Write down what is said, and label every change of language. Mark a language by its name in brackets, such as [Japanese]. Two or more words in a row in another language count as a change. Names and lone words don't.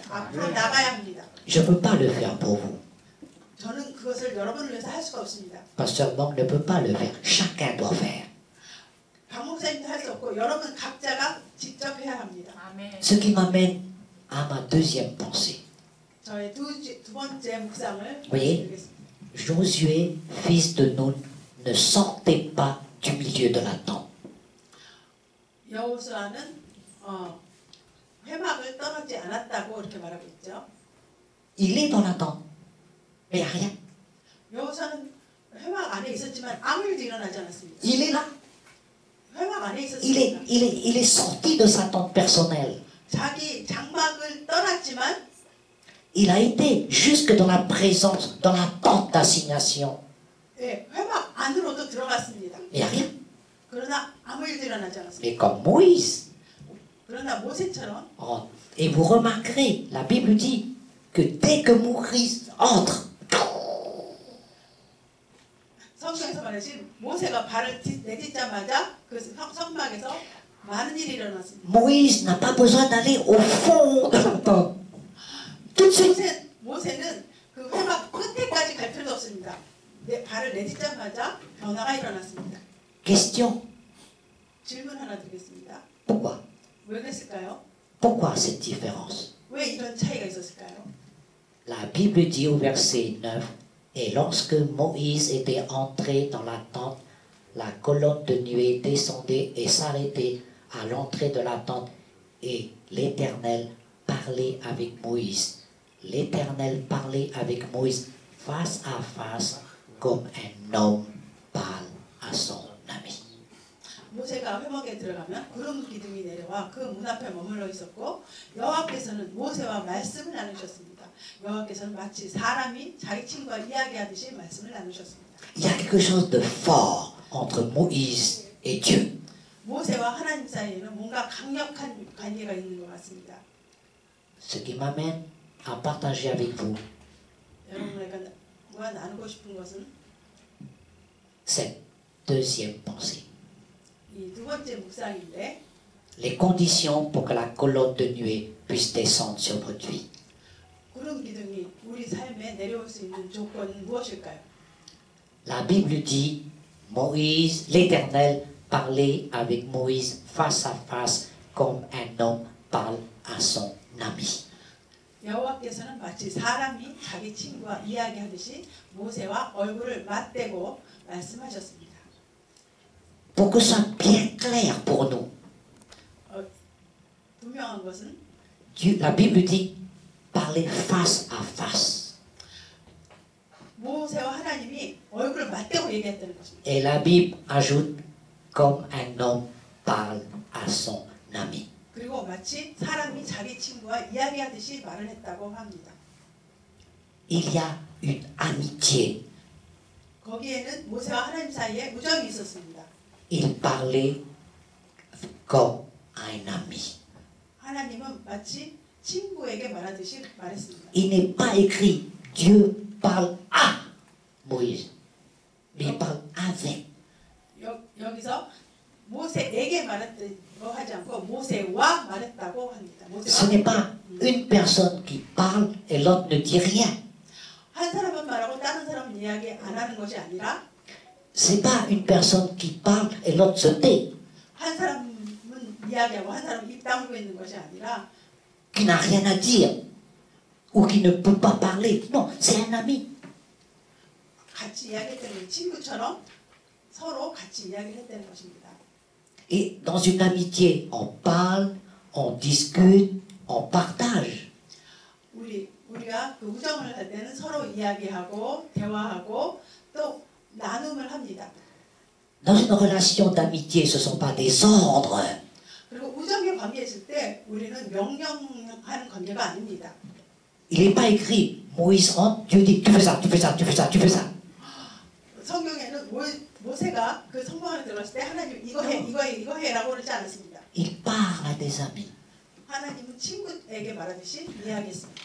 [Korean] 앞으로 나가야 합니다. [French] Je ne peux pas le faire pour vous. [Korean] 저는 그것을 여러분을 위해서 할 수가 없습니다. [French] Pasteur Bang ne peut pas le faire. Chacun doit faire. [Korean] 박 목사님도 할 수 없고 여러분 각자가 직접 해야 합니다. [French] Ce qui m'amène à ma deuxième pensée. [Korean] 저의 두 번째 묵상을 [French] Oui. [Korean] 말씀드리겠습니다. [French] Josué, fils de Nun, ne sortait pas du milieu de la tente. [Korean] 여호수아는 회막을 떠나지 않았다고 이렇게 말하고 있죠. [French] Il est dans la tente, mais il n'y a rien. [Korean] 여호수아는 회막 안에 있었지만 아무 일도 일어나지 않았습니다. [French] Il est là. [Korean] 회막 안에 있었습니다. [French] Il est sorti de sa tente personnelle. [Korean] 자기 장막을 떠났지만 [French] Il a été jusque dans la présence, dans la tente d'assignation. [Korean] 회막 안으로도 들어갔습니다. [French] Mais il n'y a rien. [Korean] 그러나 아무 일도 일어나지 않았습니다. [French] Mais comme Moïse. [Korean] 그러나 모세처럼 [French] Et vous remarquerez, la Bible dit que dès que Moïse entre, [Korean] 성경에서 말하신 모세가 발을 내딛자마자 그 성막에서 많은 일이 일어났습니다. [French] Moïse n'a pas besoin d'aller au fond de la tente. Tout de suite. [Korean] 모세는 그 회막 끝에까지 갈 필요도 없습니다. 발을 내딛자마자 변화가 일어났습니다. [French] Question. [Korean] 질문 하나 드리겠습니다. [French] Pourquoi? [Korean] 왜 그랬을까요? [French] Pourquoi cette différence? [Korean] 왜 이런 차이가 있었을까요? [French] La Bible dit au verset 9, et lorsque Moïse était entré dans la tente, la colonne de nuée descendait et s'arrêtait à l'entrée de la tente, et l'Éternel parlait avec Moïse. L'Éternel parlait avec Moïse face à face, comme un homme parle à son ami. [Korean] 모세가 회막에 들어가면 구름 기둥이 내려와 그 문 앞에 머물러 있었고 여호와께서는 모세와 말씀을 나누셨습니다. 여호와께서는 마치 사람이 자기 친구와 이야기하듯이 말씀을 나누셨습니다. [French] Il y a quelque chose de fort entre Moïse et Dieu. [Korean] 모세와 하나님 사이에는 뭔가 강력한 관계가 있는 것 같습니다. [French] Ce qui m'amène à partager avec vous [Korean] 여러분과 나누고 싶은 것은 [French] cette deuxième pensée. [Korean] 이 두 번째 묵상인데 [French] Les conditions pour que la colonne de nuée puisse descendre sur votre vie. [Korean] 구름 기둥이 우리 삶에 내려올 수 있는 조건은 무엇일까요? [French] La Bible dit, Moïse, l'Éternel, parlait avec Moïse face à face comme un homme parle à son ami. [Korean] 여호와께서는 마치 사람이 자기 친구와 이야기하듯이 모세와 얼굴을 맞대고 말씀하셨습니다. [French] Pour que ce soit bien clair pour nous, [Korean] 분명한 것은 [French] Dieu, la Bible dit, parler face à face. [Korean] 모세와 하나님이 얼굴을 맞대고 얘기했다는 것입니다. [French] Et la Bible ajoute, comme un homme parle à son ami. [Korean] 그리고 마치 사람이 자기 친구와 이야기하듯이 말을 했다고 합니다. [French] Il y a une amitié. [Korean] 거기에는 모세와 하나님 사이에 우정이 있었습니다. [French] Il parlait comme un ami. [Korean] 하나님은 마치 친구에게 말하듯이 말했습니다. [French] Il n'est pas écrit Dieu parle à Moïse, mais il parle avec. [Korean] 여기서 모세에게 말했다고 하지 않고 모세와 말했다고 합니다. [French] Ce n'est pas une personne qui parle et l'autre ne dit rien. [Korean] 한 사람은 말하고 다른 사람은 이야기 안 하는 것이 아니라 [French] C'est pas une personne qui parle et l'autre se tait, [Korean] 한 사람은 이야기하고 한 사람은 입 다물고 있는 것이 아니라 [French] qui n'a rien à dire ou qui ne peut pas parler. Non, c'est un ami. [Korean] 같이 이야기했다는 친구처럼 서로 같이 이야기를 했다는 것입니다. [French] Et dans une amitié, on parle, on discute, on partage. [Korean] 우리가 그 우정을 할 때는 서로 이야기하고 대화하고 또 나눔을 합니다. [French] Dans une relation d'amitié, ce ne sont pas des ordres. [Korean] 그리고 우정의 관계에 있을 때 우리는 명령하는 관계가 아닙니다. [French] Il n'est pas écrit Moïse rentre, Dieu dit tu fais ça, tu fais ça, tu fais ça, tu fais ça. [Korean] 성경에는 모세가 그 성막 안에 들어갔을 때 하나님 이거 해라고 그러지 않았습니다. [French] Il parle à des amis. [Korean] 하나님은 친구에게 말하듯이 이야기했습니다.